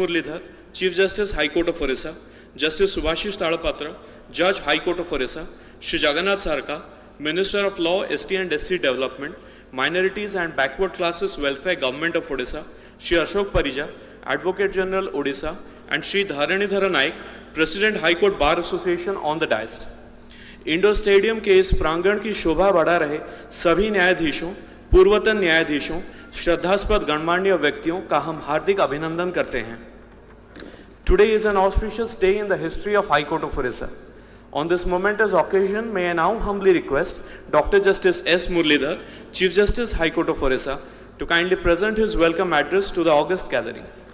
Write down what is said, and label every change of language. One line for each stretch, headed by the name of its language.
English: Murlidhar, Chief Justice High Court of Odisha, Justice Subhashish Talapatra, Judge High Court of Odisha, Shri Jagannath Sarka, Minister of Law, ST and SC Development, Minorities and Backward Classes Welfare Government of Odisha, Shri Ashok Parija, Advocate General Odisha, and Shri Dharanidhara Naik, President High Court Bar Association on the dais.
Hindi: Indoor stadium के इस प्रांगण की शोभा बढ़ा रहे सभी न्यायाधीशों, पूर्वतन न्यायाधीशों, श्रद्धास्पद गणमान्य व्यक्तियों का हम हार्दिक अभिनंदन करते हैं.
English: Today is an auspicious day in the history of High Court of Odisha. On this momentous occasion, may I now humbly request Dr. Justice S. Murlidhar, Chief Justice High Court of Odisha, to kindly present his welcome address to the august gathering.